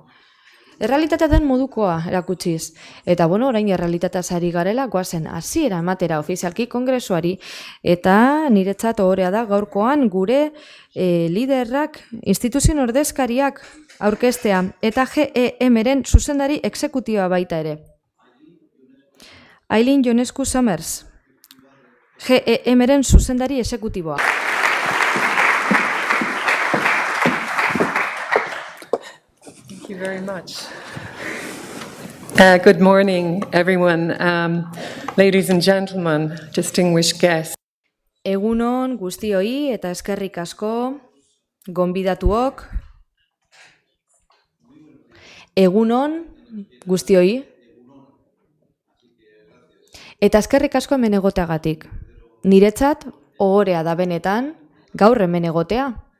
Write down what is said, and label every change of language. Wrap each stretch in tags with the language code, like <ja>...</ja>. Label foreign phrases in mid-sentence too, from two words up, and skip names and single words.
<eu>Errealitatea den modukoa erakutsiz. Eta orain errealitateaz ari garela, goazen hasiera ematera ofizialki kongresuari, eta niretzat ohorea da gaurkoan gure liderrak, instituzio ordezkariak aurkeztea, eta GEM-ren zuzendari exekutiboa baita ere. Aileen Ionescu Summers, GEM-ren zuzendari exekutiboa.</eu> <en>Thank you very much. Good morning, everyone. Ladies and gentlemen, distinguished guests.</en> <eu>Egunon guztioi eta eskerrik asko, gonbidatuok. Egunon guztioi. Eta eskerrik asko hemen egoteagatik. Niretzat ohorea da benetan gaur hemen egotea.</eu>